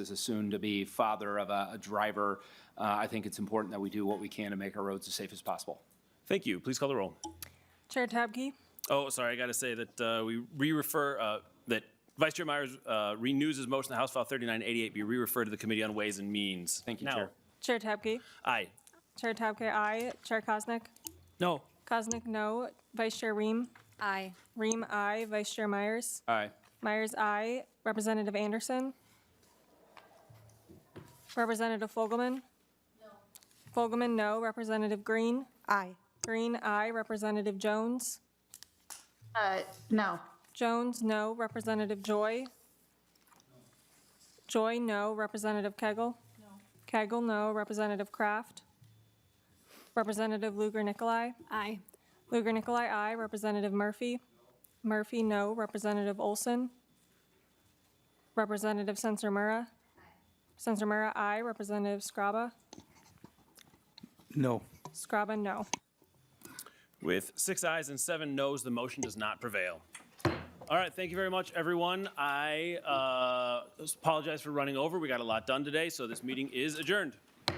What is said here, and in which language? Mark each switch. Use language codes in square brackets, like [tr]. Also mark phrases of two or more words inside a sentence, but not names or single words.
[en] As a soon-to-be father of a driver, I think it's important that we do what we can to make our roads as safe as possible. Thank you. Please call the roll. Chair Tabke? Oh, sorry, I got to say that we re-refer, that Vice Chair Myers renews his motion that House File 3988 be re-referred to the Committee on Ways and Means. Thank you, Now. Chair. Chair Tabke? Aye. Chair Tabke, aye. Chair Kosnick? No. Kosnick, no. Vice Chair Rehm? Aye. Rehm, aye. Vice Chair Myers? Aye. Myers, aye. Representative Anderson? Representative Fogelman? Fogelman, no. Representative Green? Aye. Green, aye. Representative Jones? No. Jones, no. Representative Joy? Joy, no. Representative Koegel? No. Koegel, no. Representative Kraft? Representative Lugar-Nicolai? Aye. Lugar-Nicolai, aye. Representative Murphy? Murphy, no. Representative Olson? Representative Sencer-Mura? Sencer-Mura, aye. Representative Scraba? No. Scraba, no. With 6 ayes and 7 noes, the motion does not prevail. All right, thank you very much, everyone. I apologize for running over. We got a lot done today, so this meeting is adjourned.